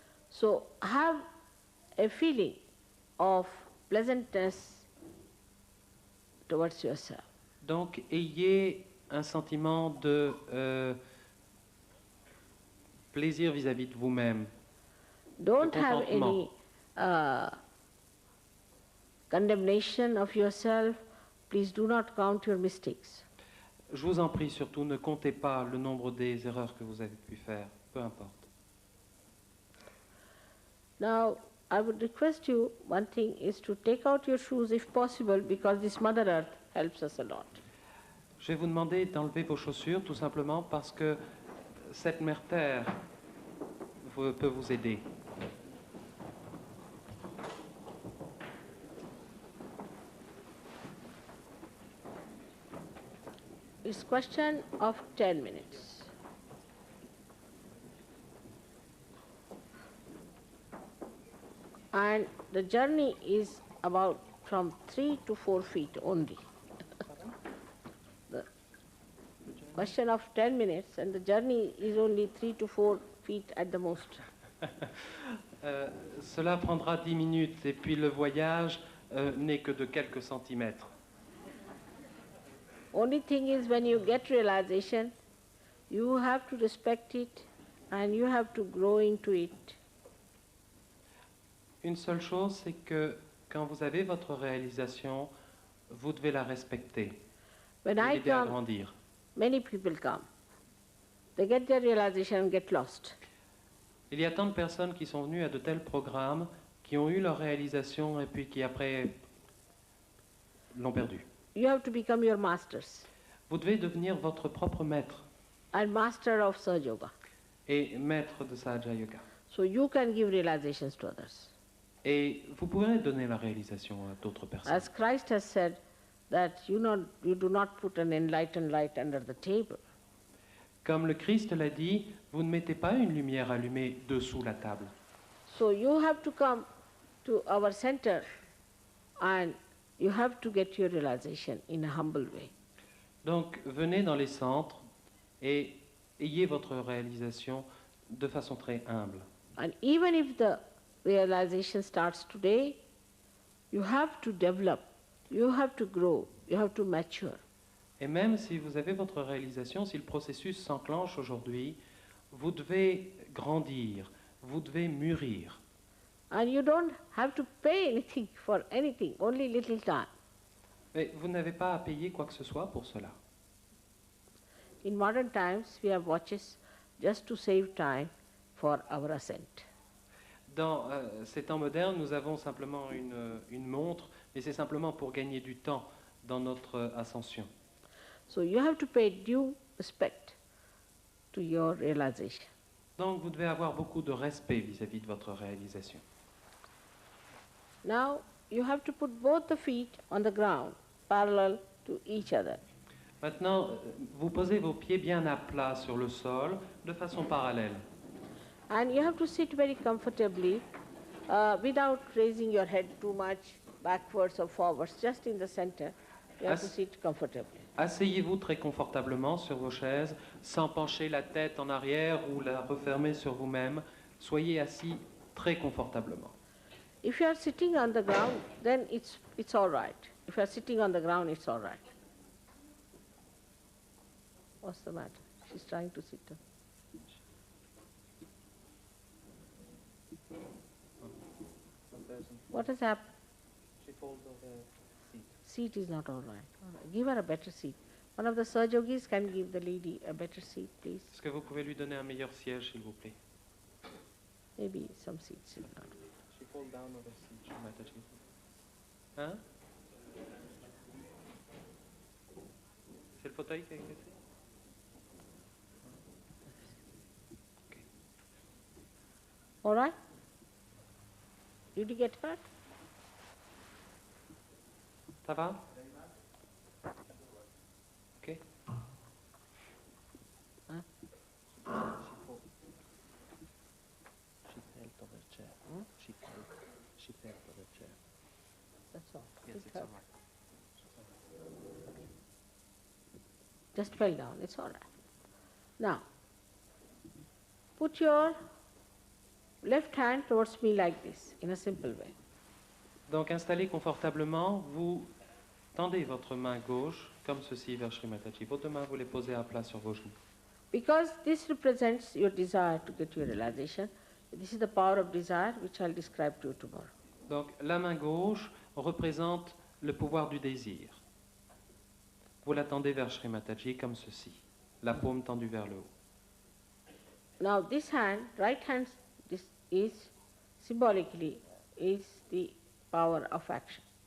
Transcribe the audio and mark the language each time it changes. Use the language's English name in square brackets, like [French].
[English] So have a feeling of pleasantness towards yourself. [French] Donc ayez un sentiment de plaisir vis-à-vis de vous-même. [English] Don't [French] Le [English] have [French] contentement. [English] any condemnation of yourself. Please do not count your mistakes. [French] Je vous en prie, surtout, ne comptez pas le nombre des erreurs que vous avez pu faire, peu importe. [English] Now, I would request you, one thing is to take out your shoes if possible, because this Mother Earth helps us a lot. [French] Je vais vous demander d'enlever vos chaussures, tout simplement parce que cette mère Terre peut vous aider. [English] It's question of 10 minutes. And the journey is about from 3 to 4 feet only. The question of 10 minutes, and the journey is only 3 to 4 feet at the most. [French] Cela prendra 10 minutes et puis le voyage n'est que de quelques centimètres. [English] Only thing is, when you get realization, you have to respect it and you have to grow into it. [French] Une seule chose, c'est que quand vous avez votre réalisation, vous devez la respecter [English] When [French] et [English] I [French] l'aider à [English] come, [French] grandir. [English] many people come. They get their realization and get lost. [French] Il y a tant de personnes qui sont venues à de tels programmes, qui ont eu leur réalisation et puis qui après l'ont perdue. [English] You have to become your masters [French] Vous devez devenir votre propre maître [English] and master of Sahaja Yoga. [French] et maître de Sahaja Yoga. [English] So you can give realizations to others. [French] Et vous pourrez donner la réalisation à d'autres personnes. [English] As Christ has said that you do not put an enlightened light under the table. [French] Comme le Christ l'a dit, vous ne mettez pas une lumière allumée dessous la table. [English] So you have to come to our center and you have to get your realization in a humble way. [French] Donc venez dans les centres et ayez votre réalisation de façon très humble. [English] And even if the realization starts today, you have to develop, you have to grow, you have to mature. [French] Et même si vous avez votre réalisation, si le processus s'enclenche aujourd'hui, vous devez grandir, vous devez mûrir. [English] And you don't have to pay anything for anything, only little time. [French] Mais vous n'avez pas à payer quoi que ce soit pour cela. [English] In modern times, we have watches just to save time for our ascent. [French] Dans ces temps modernes, nous avons simplement une montre, Et c'est simplement pour gagner du temps dans notre ascension. [English] So you have to pay due respect to your realization. [French] Donc vous devez avoir beaucoup de respect vis-à-vis de votre réalisation. [English] Now you have to put both the feet on the ground, parallel to each other. [French] Maintenant, vous posez vos pieds bien à plat sur le sol, de façon parallèle. [English] And you have to sit very comfortably without raising your head too much backwards or forwards, just in the center. You have to sit comfortably. [French] Asseyez-vous très confortablement sur vos chaises, sans pencher la tête en arrière ou la refermer sur vous-même. Soyez assis très confortablement. [English] If you are sitting on the ground, then it's all right. If you are sitting on the ground, it's all right. What's the matter? She's trying to sit down. What has happened? She falls over seat. Seat is not all right. All right. Give her a better seat. One of the Sahajogis can give the lady a better seat, please. [French] Est-ce que vous pouvez lui donner un meilleur siège, s'il vous plaît? [English] Maybe some seats is not. She falls down over seat, Shri Mataji. Hein? [French] C'est le fauteuil qui a été fait? [English] All right? Did you get hurt? [French] Ça va? [English] Ok. Huh? She fell over the chair. She fell over the chair. That's all. Yes, It it's hurt. all right. Just fell down. It's all right. Now, put your left hand towards me like this, in a simple way. [French] Donc installez confortablement, vous tendez votre main gauche comme ceci vers Shri Mataji. Vos deux mains, vous les posez à plat sur vos genoux. [English] Because this represents your desire to get your realization. This is the power of desire, which I'll describe to you tomorrow. [French] Donc la main gauche représente le pouvoir du désir. Vous la tendez vers Shri Mataji comme ceci, la paume tendue vers le haut. [English] Now this hand, right hand, this is symbolically is the power of action.